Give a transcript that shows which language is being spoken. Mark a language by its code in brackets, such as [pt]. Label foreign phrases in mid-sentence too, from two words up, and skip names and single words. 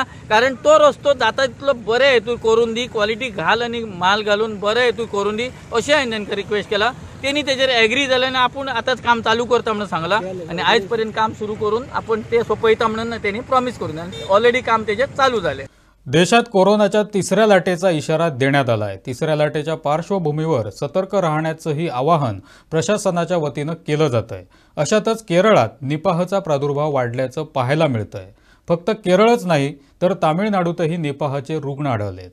[kok] कारण तो रस्तो जाता तितलो बरे हेतून करून दी, क्वॉलिटी घाल आनी माल घालून बरे हेतून करून दी अशें हांवें तांकां रिक्वेस्ट केला. तेणी तेजेर एग्री जाले आनी आपूण आतांच काम चालू करता म्हणून सांगलां आनी आयज पर्यंत काम सुरू करून आपण ते सोंपयता म्हणून तेणी प्रॉमिस करून ऑलरेडी काम तेजेर चालू जालें. [mr] देशात कोरोनाच्या तिसऱ्या लाटेचा इशारा देण्यात आलाय. तिसऱ्या लाटेच्या पार्श्वभूमीवर सतर्क राहण्याचंही आवाहन प्रशासनाच्या वतीनं केलं जातंय. अशातच केरळात निपाहचा प्रादुर्भाव वाढल्याचं पाहायला मिळतंय. फक्त केरळच नाही तर तामिळनाडूतही निपाहचे रुग्ण आढळलेत.